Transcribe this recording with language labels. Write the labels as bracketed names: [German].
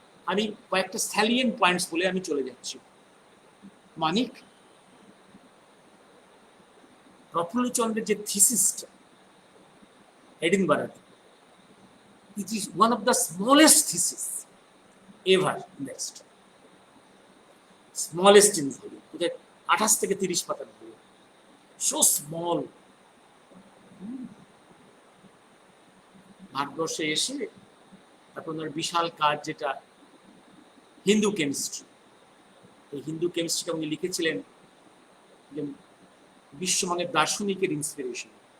[Bangla] আমি কয়েকটা salient points বলে আমি চলে যাচ্ছি। [English] Manik, [Bangla] প্রফুল্লচন্দ্রের যে থিসিসটা এডিনবরাতে, [English] it is one of the smallest thesis ever in the history. Smallest in volume, [Bangla] 28 থেকে 30 পাতার বই, [English] so small. [Bangla] ভারতবর্ষে এসে তারপর বিশাল কাজ, যেটা হিন্দু কেমিস্ট্রি, এই হিন্দু কেমিস্ট্রিটা উনি লিখেছিলেন যে বিশ্বমানের দার্শনিকের ইন্সপিরেশন।